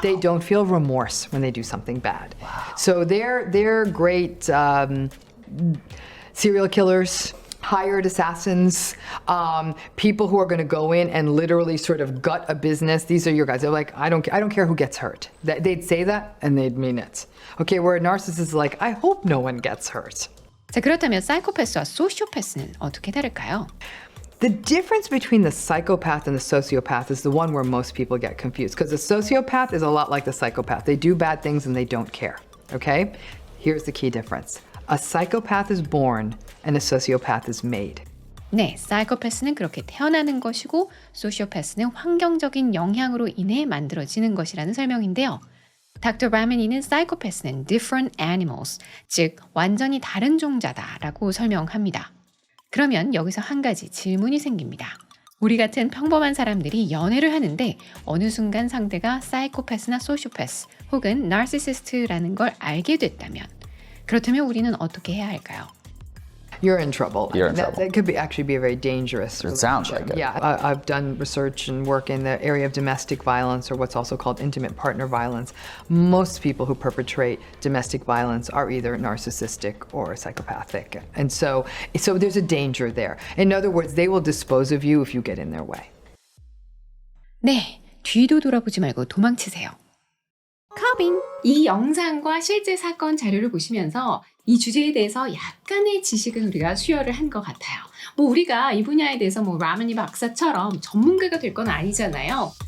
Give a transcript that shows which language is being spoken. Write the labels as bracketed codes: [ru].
[en] They don't feel remorse when they do something bad. Wow. So they're great serial killers, hired assassins, people who are going to go in and literally sort of gut a business. These are your guys. They're like, I don't care who gets hurt. They'd say that and they'd mean it. Okay, where a narcissist is like, I hope no one gets hurt. [ko] 자, 그렇다면 사이코패스와 소시오패스는 어떻게 다를까요? [en] The difference between the psychopath and the sociopath is the one where most people get confused, because the sociopath is a lot like the psychopath. They do bad things and they don't care. Okay? Here's the key difference. A psychopath is born and a sociopath is made. [ko] 네, 사이코패스는 그렇게 태어나는 것이고 소시오패스는 환경적인 영향으로 인해 만들어지는 것이라는 설명인데요. 닥터 라미니는 사이코패스는 [en] different animals, [ko] 즉 완전히 다른 종자다라고 설명합니다. 그러면 여기서 한 가지 질문이 생깁니다. 우리 같은 평범한 사람들이 연애를 하는데 어느 순간 상대가 사이코패스나 소시오패스 혹은 나르시시스트라는 걸 알게 됐다면 그렇다면 우리는 어떻게 해야 할까요? [en] You're in trouble. You're in trouble. That could actually be a very dangerous It sounds relationship. like it. Yeah, I've done research and work in the area of domestic violence, or what's also called intimate partner violence. Most people who perpetrate domestic violence are either narcissistic or psychopathic. And so there's a danger there. In other words, they will dispose of you if you get in their way. [ko] 네, 뒤도 돌아보지 말고 도망치세요. 커빙! 이 영상과 실제 사건 자료를 보시면서 이 주제에 대해서 약간의 지식은 우리가 수여를 한 것 같아요. 뭐 우리가 이 분야에 대해서 뭐 라미니 박사처럼 전문가가 될 건 아니잖아요.